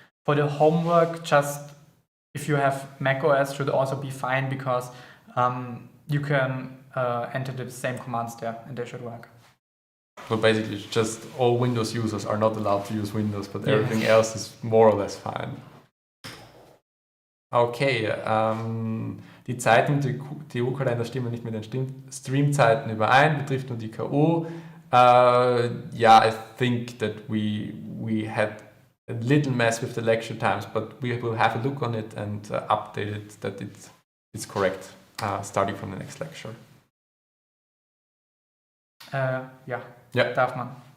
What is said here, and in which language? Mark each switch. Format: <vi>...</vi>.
<en>For the homework, just if you have macOS should also be fine because you can enter the same commands there and they should work. So basically just all Windows users are not allowed to use Windows, but everything else is more or less fine.</en> <de>Okay, die Zeiten im TU-Kalender stimmen nicht mit den Streamzeiten überein, betrifft nur die KU.</de> <en>I think that we had a little mess with the lecture times, but we will have a look on it and update it that it's correct starting from the next lecture.</en> <de>Darf man.</de>